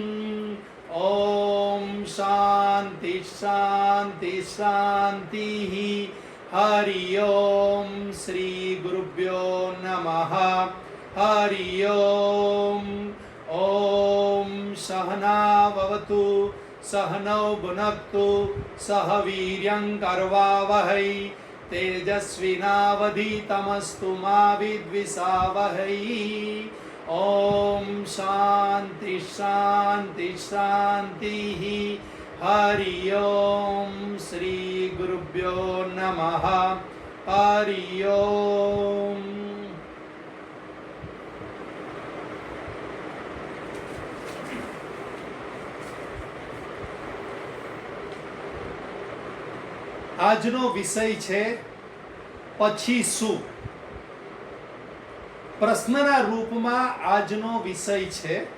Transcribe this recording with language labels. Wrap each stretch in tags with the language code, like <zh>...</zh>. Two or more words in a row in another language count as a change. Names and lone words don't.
<sa>ॐ शान्ति शान्ति शान्तिः हरि ओं श्री गुरुभ्यो नमः हरि ओं ॐ सहनाववतु सहनौ भुनक्तु सह वीर्यं करवावहै तेजस्विनावधीतमस्तु मा विद्विषावहै ॐ शान्ति शान्ति शान्तिः हरि ओं श्री गुरुभ्यो नमः हरि ओं।</sa> <gu>આજનો વિષય છે પછી શું. પ્રશ્નના રૂપમાં આજનો વિષય છે.</gu>